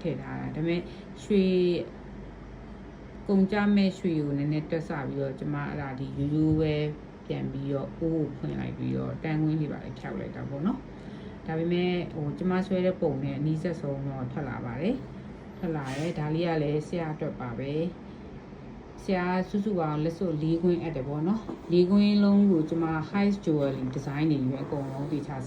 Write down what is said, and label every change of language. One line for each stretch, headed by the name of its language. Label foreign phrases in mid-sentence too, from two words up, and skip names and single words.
Burmese: ည့်ထားတာဒါပေမဲ့ရွှေကုန်ကြမဲ့ရွှေကိုနည်းနည်းတွက်ဆပြီးတော့ကျွန်မအဲ့ဒါဒီရိုးရိုးပဲပြန်ပြီးတော့အိုးကိုဖွင့်လိုက်ပြီးတော့တန်းခွင်းလေးပါလေဖြောက်လိုက်တာပေါ့နော်ဒါပေမဲ့ကျွန်မဆွဲတဲ့ပုံနဲ့အနီးစပ်ဆုံးတော့ထွက်လာပါတယ်ထွက်လာတယ်ဒါလေးကလည်းဆရာအတွက်ပါပဲဆရာစုစုအောင်လက်စွပ်၄ခွင်းအပ်တယ်ပေါ့နော်၄ခွင်းလုံးကိုကျွန်မ
English: high jewelry design
Burmese: တွေရွေးအကုန်လုံးတည်ချ